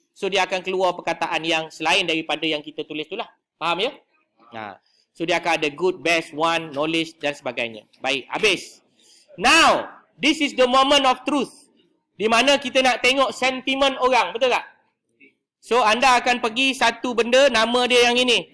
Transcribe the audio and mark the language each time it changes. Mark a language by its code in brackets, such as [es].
[ms] So, dia akan keluar perkataan yang selain daripada yang kita tulis tu lah. Faham ya? So, dia akan ada good, best, one, knowledge dan sebagainya. Baik, habis. [en] Now, this is the moment of truth. [ms] Di mana kita nak tengok sentimen orang. Betul tak? So, anda akan pergi satu benda, nama dia yang ini.